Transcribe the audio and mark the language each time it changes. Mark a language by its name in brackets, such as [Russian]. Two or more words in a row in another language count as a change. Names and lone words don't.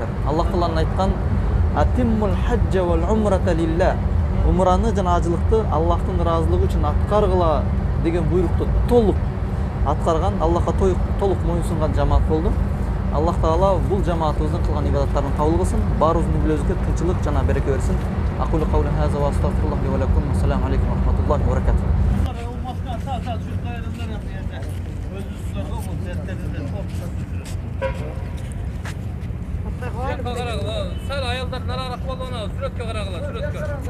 [Kyrgyz] Аллах Тааланын айткан: [Arabic] "وأتموا الحج والعمرة لله". [Kyrgyz] Умраны жана ажылыкты Аллахтын ыраазылыгы үчүн аткаргыла деген буйрукту толук аткарган, Аллахка толук моюнсунган жамаат болду. Аллах Таала бул жамаатыбыздын кылган ибадаттарын кабыл кылсын, баарыбыздын өмүрүбүзгө тынччылык жана береке берсин. [Arabic] أقول قولي هذا وأستغفر الله لي ولكم. السلام عليكم ورحمة الله وبركاته. [Uzbek] Sal ayollar nararoq bo'lgani suratga qarag'lar, suratga.